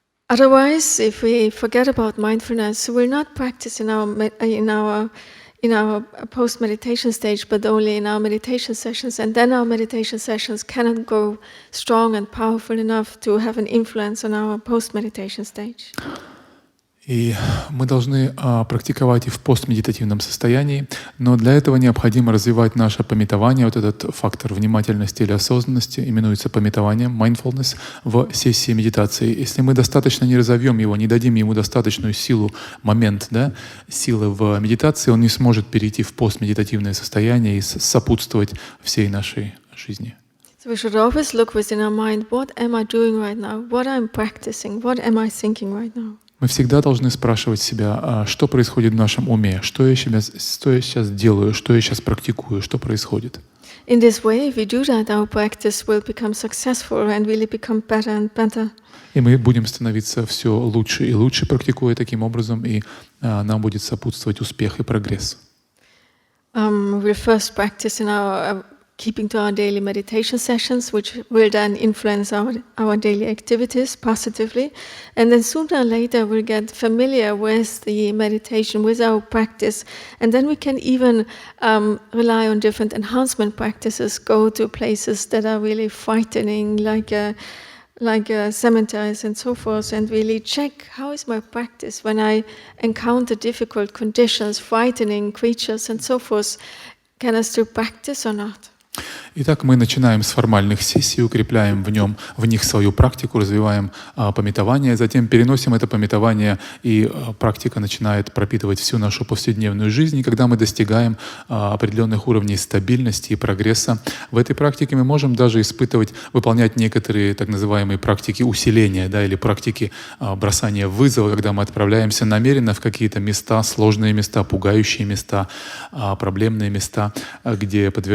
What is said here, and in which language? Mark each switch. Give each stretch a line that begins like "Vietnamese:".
English: Otherwise, if we forget about mindfulness, we'll not practice in our post-meditation stage, but only in our meditation sessions, and then our meditation sessions cannot go strong and powerful enough to have an influence on our post-meditation stage.
Russian: И мы должны практиковать и в постмедитативном состоянии, но для этого необходимо развивать наше памятование, вот этот фактор внимательности или осознанности, именуется памятованием, mindfulness, в сессии медитации. Если мы достаточно не разовьем его, не дадим ему достаточную силу, момент, силы в медитации, он не сможет перейти в постмедитативное состояние и сопутствовать всей нашей жизни.
English: So we should always look within our mind, what am I doing right now? What I'm practicing? What am I thinking right now?
Russian: Мы всегда должны спрашивать себя, что происходит в нашем уме, что я сейчас делаю, что я сейчас практикую, что происходит.
English: In this way, if we do that, our practice will become successful and really become better and better.
Russian: И мы будем становиться все лучше и лучше, практикуя таким образом, и нам будет сопутствовать успех и прогресс.
English: We'll first practice in our keeping to our daily meditation sessions, which will then influence our daily activities positively. And then sooner or later we'll get familiar with the meditation, with our practice. And then we can even rely on different enhancement practices, go to places that are really frightening, like cemeteries and so forth, and really check how is my practice when I encounter difficult conditions, frightening creatures and so forth. Can I still practice or not?
Russian: Итак, мы начинаем с формальных сессий, укрепляем в них свою практику, развиваем памятование, затем переносим это памятование, и практика начинает пропитывать всю нашу повседневную жизнь. И когда мы достигаем определенных уровней стабильности и прогресса, в этой практике мы можем даже выполнять некоторые так называемые практики усиления, да, или практики бросания вызова, когда мы отправляемся намеренно в какие-то места, сложные места, пугающие места, проблемные места, где